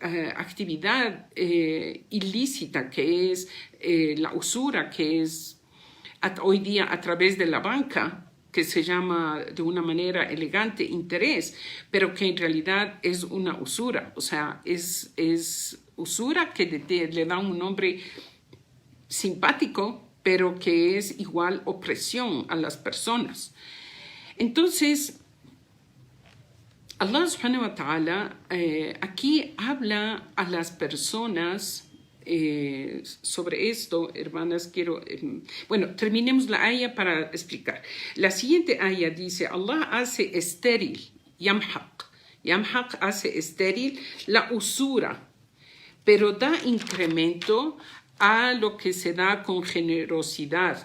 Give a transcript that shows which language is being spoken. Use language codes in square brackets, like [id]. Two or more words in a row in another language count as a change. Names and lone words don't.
[es] actividad ilícita que es la usura, que es hoy día a través de la banca, que se llama de una manera elegante interés, pero que en realidad es una usura, o sea, es usura que le da un nombre simpático, pero que es igual opresión a las personas. Entonces, Allah [ar] سبحانه وتعالى [es] aquí habla a las personas sobre esto, hermanas, bueno, terminemos la aya para explicar. La siguiente aya dice, Allah hace estéril, yamhaq hace estéril la usura, pero da incremento a lo que se da con generosidad.